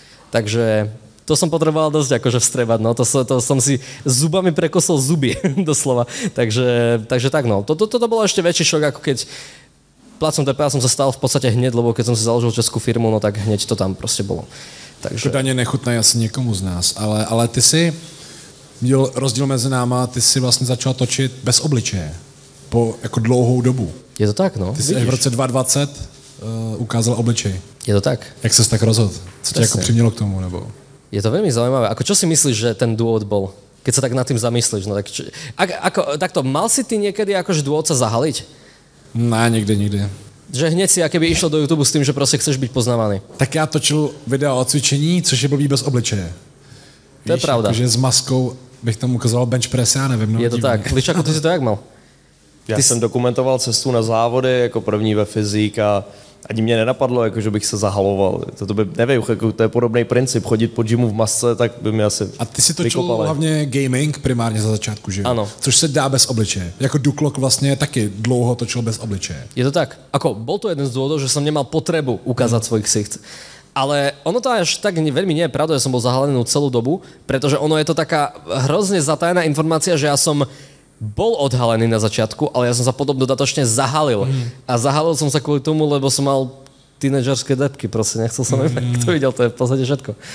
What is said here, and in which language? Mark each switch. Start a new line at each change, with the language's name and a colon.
Slovak: Takže to som potreboval dosť akože vstrebať, no. To som si zubami prekosol zuby, doslova. Takže tak, no. Toto bolo ešte väčší šok, ako keď placom DPH som sa stal v podstate hneď, lebo keď som si založil českú firmu, no tak hneď to tam proste bolo. Takže...
Czech: Daně nechutnají asi někomu z nás, ale ty si viděl rozdíl mezi náma, ty si vlastně začal točit bez obličeje po jako dlouhou dobu. Je to tak, no. Ty si v roce 2020 ukázal obličej. Je to tak. Jak ses tak rozhodl? Co tě jako přimělo k tomu, nebo...
Slovak: Je to veľmi zaujímavé. Ako čo si myslíš, že ten dôvod bol? Keď sa tak nad tým zamyslíš, no tak takto, mal si ty niekedy akože dôvod sa zahaliť?
Czech: Ne, nikdy.
Slovak: Že hneď si akoby išiel do YouTube s tým, že proste chceš byť poznávaný.
Czech: Tak já točil video o cvičení, což je blbý bez obličeje. To je pravda. Že s maskou bych tam ukazoval bench press, já nevím.
Slovak: Je to tak. Ličaku, ty si to jak mal?
Czech: Já jsem dokumentoval cestu na závody jako první ve fyzik a ani mě nenapadlo, jako, že bych se zahaloval. To by, nevím, jako, to je podobný princip. Chodit po gymu v masce, tak by mi asi A ty si točil hlavně gaming primárně za začátku, že? Ano. Což se dá bez obličeje. Jako Duklok vlastně taky dlouho točil bez obličeje. Je to tak.
Slovak: Ako, bol to jeden z dôvodov, že som nemal potrebu ukázať svoj ksicht. Ale ono to až tak veľmi nie je pravda, že som bol zahalený celú dobu, pretože ono je to taká hrozne zatajená informácia, že ja som bol odhalený na začiatku, ale ja som sa potom dodatočne zahalil. A zahalil som sa kvôli tomu, lebo som mal tínedžerské debky, proste nechcel som, kto videl, to je v podstate všetko.